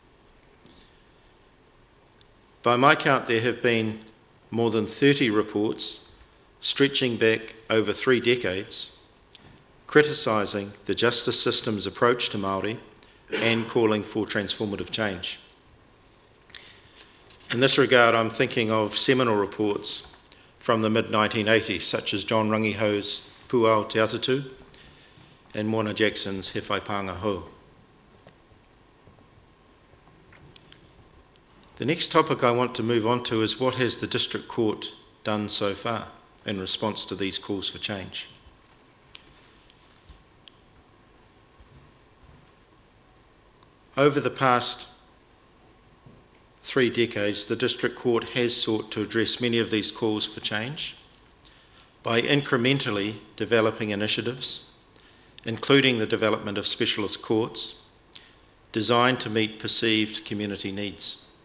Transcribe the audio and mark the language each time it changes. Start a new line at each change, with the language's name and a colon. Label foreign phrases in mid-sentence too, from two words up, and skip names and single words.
English: By my count, there have been more than 30 reports stretching back over 3 decades, criticising the justice system's approach to Māori and calling for transformative change. In this regard, I'm thinking of seminal reports from the mid-1980s, such as John Rangiho's Puao Te Atatu and Mona Jackson's He Whai Pānga Hou. The next topic I want to move on to is what has the District Court done so far in response to these calls for change. Over the past 3 decades, the District Court has sought to address many of these calls for change by incrementally developing initiatives, including the development of specialist courts, designed to meet perceived community needs.